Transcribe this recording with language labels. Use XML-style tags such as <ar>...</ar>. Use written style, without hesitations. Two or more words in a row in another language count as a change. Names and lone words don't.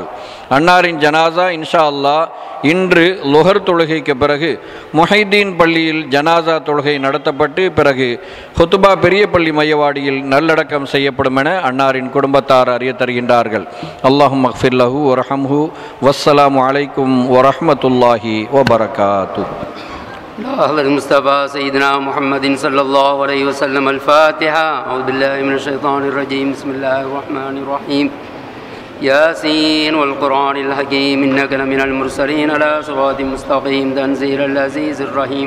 <ta>அன்னாரின் ஜனாசா</ta> <ar>إن شاء الله</ar> <ta>இன்று லுஹர் தொழுகைக்கு பிறகு முஹைதீன் பள்ளியில் ஜனாசா தொழுகை நடத்தப்பட்டு பிறகு ஹுத்துபா பெரிய பள்ளி மையவாடியில் நல்லடக்கம் செய்யப்படும் என அன்னாரின் குடும்பத்தார் அறிய தருகின்றார்கள்.</ta> <ar>اللهم اغفر له وارحمه. والسلام عليكم ورحمة الله وبركاته. على المصطفى سيدنا محمد صلى الله عليه وسلم. الفاتحة. أعوذ بالله من الشيطان الرجيم. بسم الله الرحمن الرحيم. ياسين والقرآن الحكيم إنك لمن المرسلين على صراط مستقيم تنزيل العزيز الرحيم.</ar>